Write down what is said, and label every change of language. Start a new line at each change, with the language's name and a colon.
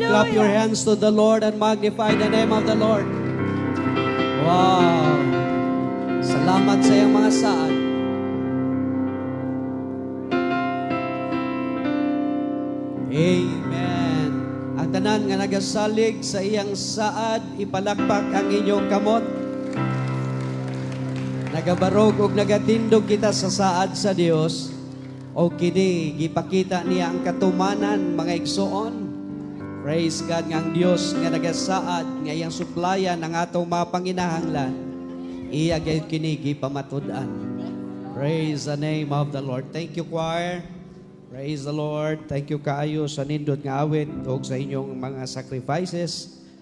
English: Clap your hands to the Lord and magnify the name of the Lord. Wow.
Cebuano: Salamat sa iyong mga saad. Amen. Ang tanan nga nagasalig sa iyang saad, ipalakpak ang inyong kamot. Nagabarog ug nagatindog kita sa saad sa Dios. O kini gipakita niya ang katumanan mga igsoon.
English: Praise God
Cebuano: nga ang Dios nga nagasaad nga iyang suplayan ang atong mga panginahanglan. Iya gayud kini gipamatud-an.
English: Praise the name of the Lord. Thank you, choir. Praise the Lord. Thank you
Cebuano: kaayo sa nindot nga awit ug sa inyong mga sacrifices.